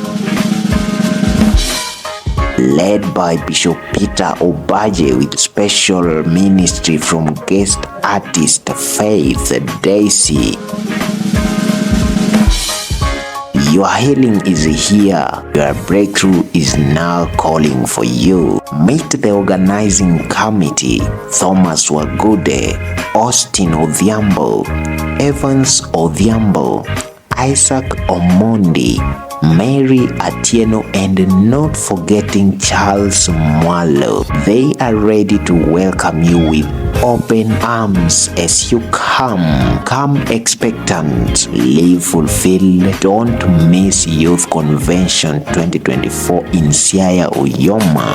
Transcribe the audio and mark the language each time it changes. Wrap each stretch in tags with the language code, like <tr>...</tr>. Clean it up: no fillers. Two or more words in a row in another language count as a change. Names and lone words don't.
<en>Led by Bishop Peter Obaje with special ministry from guest artist Faith Daisy. Your healing is here. Your breakthrough is now calling for you. Meet the organizing committee: Thomas Wagude, Austin Odhiambo, Evans Odhiambo, Isaac Omondi, Mary Atieno, and not forgetting Charles Mwalo. They are ready to welcome you with open arms as you come. Come expectant, live fulfilled. Don't miss Youth Convention 2024 in Siaya Uyoma.</en>